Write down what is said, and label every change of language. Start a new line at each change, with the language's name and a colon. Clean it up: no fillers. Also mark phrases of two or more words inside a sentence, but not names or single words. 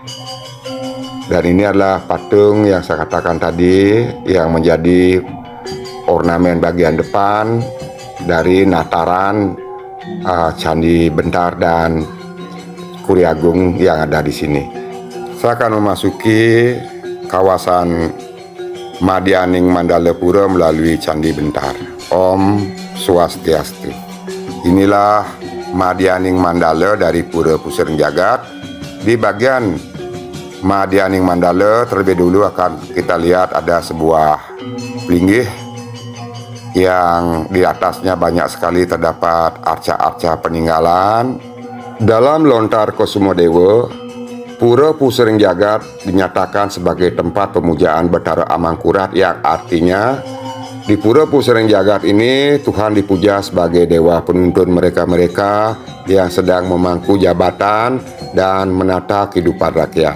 Indonesian: Dan ini adalah patung yang saya katakan tadi yang menjadi ornamen bagian depan dari Nataran Candi Bentar dan Puri Agung yang ada di sini. Saya akan memasuki kawasan Madyaning Mandala Pura melalui Candi Bentar.
Balinese: Om Swastiastu.
Indonesian: Inilah Madyaning Mandala dari Pura Pusering Jagat. Di bagian Madyaning Mandala terlebih dulu akan kita lihat ada sebuah pelinggih yang di atasnya banyak sekali terdapat arca-arca peninggalan. Dalam lontar Kosumodewa, Pura Pusering Jagat dinyatakan sebagai tempat pemujaan Betara Amangkurat, yang artinya di Pura Pusering Jagat ini Tuhan dipuja sebagai dewa penuntun mereka-mereka yang sedang memangku jabatan dan menata kehidupan rakyat.